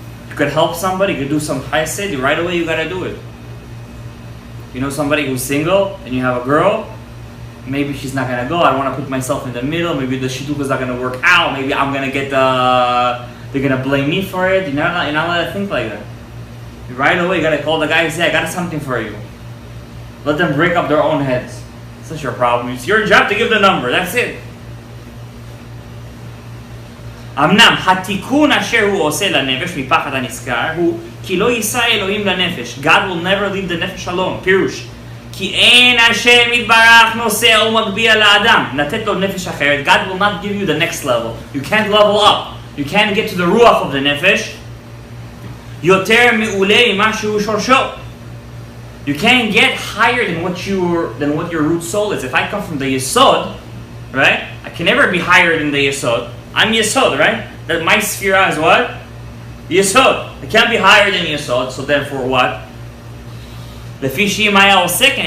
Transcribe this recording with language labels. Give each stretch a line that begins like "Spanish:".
English: You could help somebody, you could do some chesed, right away you gotta do it. You know somebody who's single and you have a girl, maybe she's not gonna go, I don't wanna put myself in the middle, maybe the shidduch is not gonna work out, maybe I'm gonna get they're gonna blame me for it. You're not allowed to think like that. Right away you gotta call the guy and say, I got something for you. Let them break up their own heads. It's not your problem. It's your job to give the number, that's it.
Hebrew: אמנם, התיקון אשר הוא עושה לנפש מפחד הנזכר הוא כי לא יישא אלוהים לנפש.
English: God will never leave the נפש alone.
Hebrew: פירוש. כי אין השם יתברך נושא או מגביה לאדם. לתת לו נפש אחרת.
English: God will not give you the next level. You can't level up. You can't get to the רוח of the נפש.
Hebrew: יותר מעולה ממה שהוא שורשו.
English: You can't get higher than what your root soul is. If I come from the yesod, right? I can never be higher than the yesod. I'm Yesod, right? That my sphera is what? Yesod. I can't be higher than Yesod, so therefore what? The Fishimaya was second.